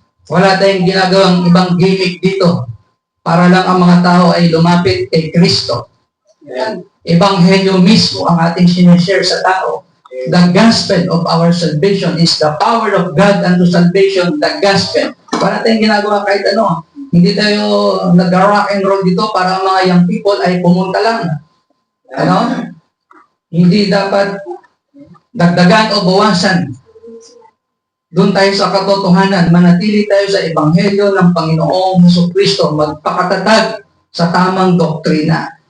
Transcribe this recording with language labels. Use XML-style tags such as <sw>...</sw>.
<tl>Wala tayong ginagawang ibang gimmick dito para lang ang mga tao ay lumapit kay Kristo. Ebanghelyo mismo ang ating sinishare sa tao.</tl> <en>The gospel of our salvation is the power of God unto salvation, the gospel.</en> <tl>Wala tayong ginagawa kahit ano. Hindi tayo nag-rock and roll dito para ang mga</tl> <en>young people</en> <tl>ay pumunta lang. Ano? Hindi dapat dagdagan o bawasan. Doon tayo sa katotohanan, manatili tayo sa ebanghelyo ng Panginoong Jesucristo, magpakatatag sa tamang doktrina.</tl>